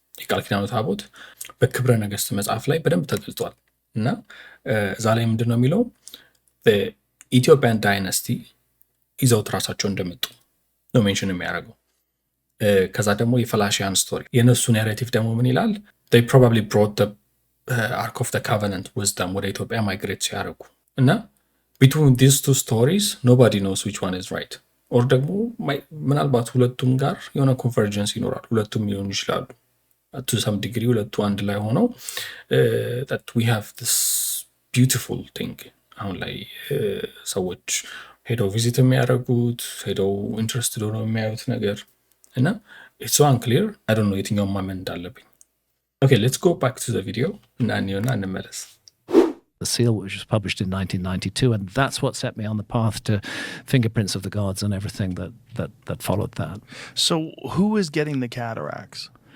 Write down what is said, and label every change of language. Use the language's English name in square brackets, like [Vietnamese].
[Amharic] የቃልኪዳኑ ታቦት በክብረ ነገሥት መጽሐፍ ላይ በደንብ ተገልጿል እና እዛ ላይ ምንድነው የሚለው ኢትዮጵያን ዳይነስቲ ይዘውት ራሳቸው እንደመጡ ነው ሜንሽን የሚያደርገው። ከዛ ደግሞ የፈላሺያን ስቶሪ የነሱ ናሬቲቭ ደግሞ ምን ይላል? [English] they probably brought the Ark of the Covenant wisdom [Amharic] ወደ ኢትዮጵያ ማይግሬት ሲያደርጉ እና [English] between these two stories nobody knows which one is right. [Amharic] or ደግሞ ምናልባት ሁለቱም ጋር የሆነ ኮንቨርጀንስ ይኖራል። ሁለቱም ሊሆኑ ይችላሉ [English] to some degree [Amharic] ሁለቱ አንድ ላይ ሆነው [English] that we have this beautiful thing [Amharic] አሁን ላይ ሰዎች ሄደው ቪዚት የሚያደርጉት ሄደው ኢንትረስትድ ሆነው የሚያዩት ነገር እና [English] it's so unclear. I don't know [Amharic] የትኛውን ማመን እንዳለብኝ። [English] Okay, let's go back to the video [Amharic] እና እንየውና እንመለስ። [English] The seal, which was published in 1992, and that's what set me on the path to fingerprints of the gods and everything that followed that. So who is getting the cataracts?